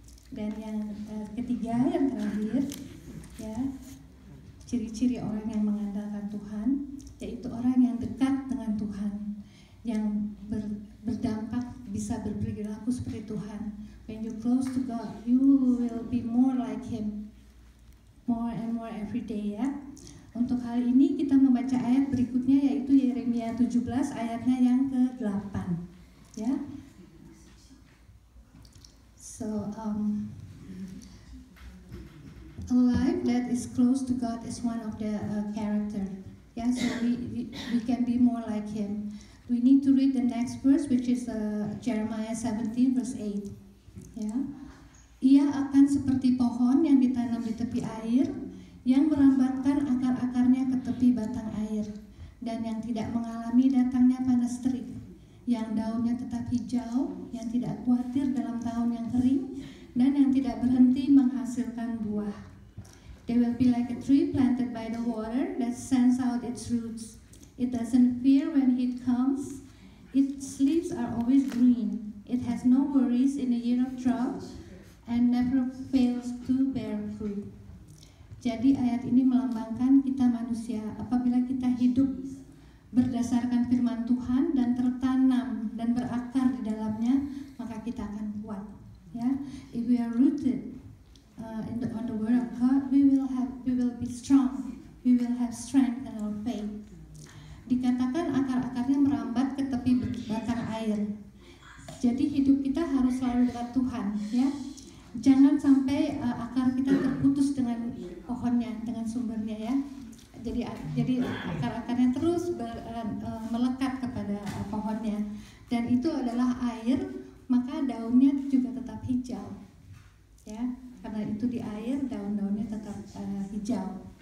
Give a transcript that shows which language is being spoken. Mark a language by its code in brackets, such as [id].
[id] Dan yang ketiga, yang terakhir, ya, ciri-ciri orang yang mengandalkan Tuhan, yaitu orang yang dekat dengan Tuhan, yang berdampak bisa berperilaku seperti Tuhan. [en] When you close to God, you will be more like Him, more and more every day, ya. [id] Untuk hal ini kita membaca ayat berikutnya, yaitu Yeremia 17 ayatnya yang ke-8, ya. [en] So a life that is close to God is one of the character. Yeah, so we can be more like Him. We need to read the next verse, which is Jeremiah 17 verse 8. Yeah. [id] Ia akan seperti pohon yang ditanam di tepi air, yang merambatkan akar-akarnya ke tepi batang air, dan yang tidak mengalami datangnya panas terik, yang daunnya tetap hijau, yang tidak khawatir dalam tahun yang kering, dan yang tidak berhenti menghasilkan buah. [en] They will be like a tree planted by the water that sends out its roots. It doesn't fear when heat comes. Its leaves are always green. It has no worries in the year of drought and never fails to bear fruit. [id] Jadi ayat ini melambangkan kita manusia, apabila kita hidup berdasarkan firman Tuhan dan tertanam dan berakar di dalamnya, maka kita akan kuat. [en] Ya, if we are rooted on the word of God, we will be strong. We will have strength in our faith. [id] Dikatakan akar-akarnya merambat ke tepi batang air. Jadi hidup kita harus selalu dekat Tuhan, ya. Jangan sampai akar kita terputus dengan pohonnya, dengan sumbernya, ya. jadi akar-akarnya terus melekat kepada pohonnya, dan itu adalah air, maka daunnya juga tetap hijau, ya, karena itu di air daun-daunnya tetap hijau.